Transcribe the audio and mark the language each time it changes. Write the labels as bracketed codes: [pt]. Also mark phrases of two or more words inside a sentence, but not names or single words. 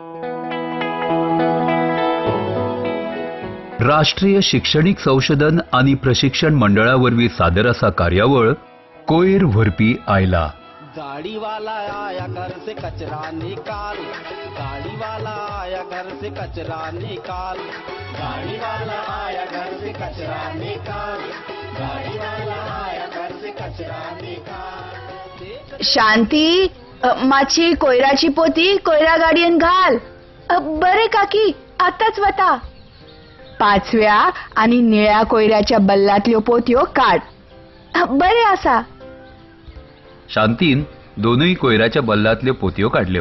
[kok] राष्ट्रीय शैक्षणिक संशोधन आणि प्रशिक्षण मंडळावरवी सादर असा कार्यावळ कोयर व्हरपी आयला। [hi] गाड़ी वाला आया घर से कचरा निकाल, गाड़ी वाला आया घर से कचरा निकाल, गाड़ी वाला आया घर से कचरा निकाल, गाड़ी वाला आया घर से कचरा निकाल। [kok] शांती, माची कोयराची पोती कोयरा गाडयेन घाल। बरे काकी, आताच वता। पाचव्या आणि निळ्या कोयऱ्याच्या बल्लातल्यो पोत्यो काढ। बरे आसा। शांतीन दोनही कोयराच्या बल्लातल्यो पोतयो काढल्यो।